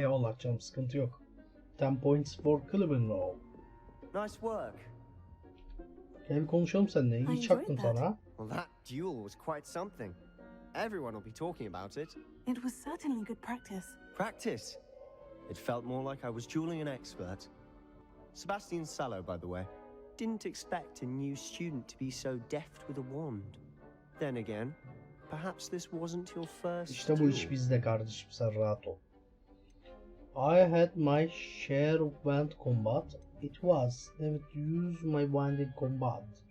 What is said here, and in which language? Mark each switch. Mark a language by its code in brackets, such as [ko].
[tr] Eyvallah canım, sıkıntı yok. [en] 10 points for Clibbenrow. Nice work. [tr] Gel bir konuşalım seninle. İyi çaktım sana. [en] Well, that duel was quite something. Everyone will be talking about it. It was certainly good practice. Practice? It felt more like I was dueling an expert. Sebastian Sallow, by the way. Didn't expect a new student to be so deft with a wand. Then again, perhaps this wasn't your first [tr] İşte bu iş bizde kardeşim, sen rahat ol. [en] I had my share of wand combat. It was never to use my wand in combat.